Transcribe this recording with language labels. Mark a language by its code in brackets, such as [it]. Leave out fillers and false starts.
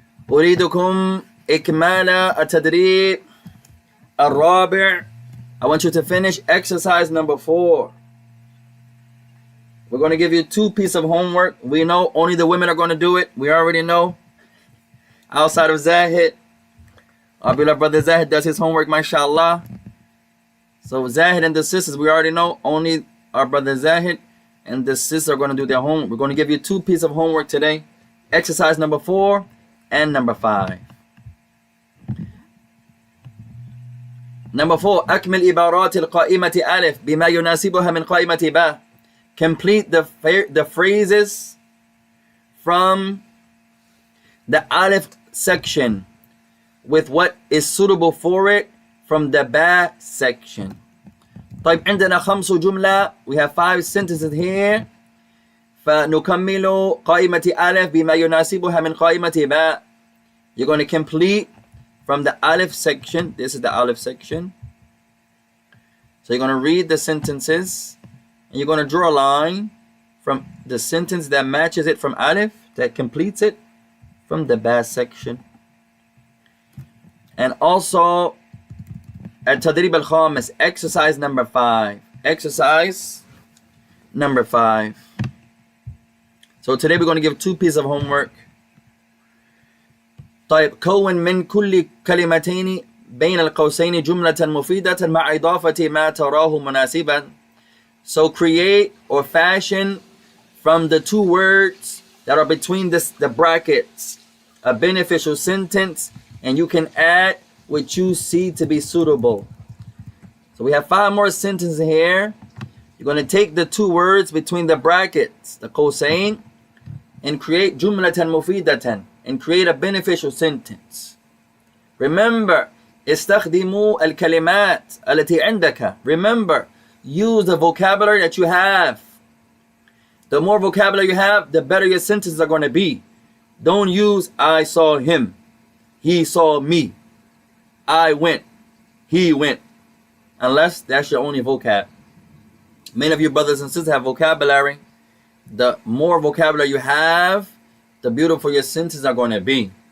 [ar] أريدكم إكمال التدريب الرابع. [en] I want you to finish exercise number 4. We're going to give you 2 pieces of homework. We know only the women are going to do it. We already know. Outside of Zahid, our beloved brother Zahid does his homework, mashallah. So Zahid and the sisters, we already know, only our brother Zahid and the sisters are going to do their homework. We're going to give you 2 pieces of homework today. Exercise number 4 and number 5. Number 4, [ar] أكمل إبارات القائمة ألف بما يناسبها من قائمة باء. [en] Complete the phrases from the Alif section with what is suitable for it from the Ba section. [ar] طيب عندنا 5 جملة. [en] We have 5 sentences here. [ar] فنكمل قائمة ألف بما يناسبها من قائمة باء. [en] You're going to complete from the Alif section. This is the Alif section. So you're going to read the sentences and you're going to draw a line from the sentence that matches it from Alif, that completes it, from the Ba section. And also at Tadrib al-Khamis, exercise number 5. Exercise number 5. So today we're going to give 2 pieces of homework. [ar] طيب كون من كل كلمتين بين القوسين جملة مفيدة مع إضافة ما تراه مناسبا. [en] So create or fashion from the 2 words that are between the brackets a beneficial sentence, and you can add what you see to be suitable. So we have 5 more sentences here. You're going to take the 2 words between the brackets, the قوسين, and create [ar] جملة مفيدة, [en] and create a beneficial sentence. Remember, [ar] استخدموا الكلمات التي عندك. [en] Remember, use the vocabulary that you have. The more vocabulary you have, the better your sentences are going to be. Don't use I saw him, he saw me, I went, he went, unless that's your only vocab. Many of you brothers and sisters have vocabulary. The more vocabulary you have, the beautiful your sentences are going to be.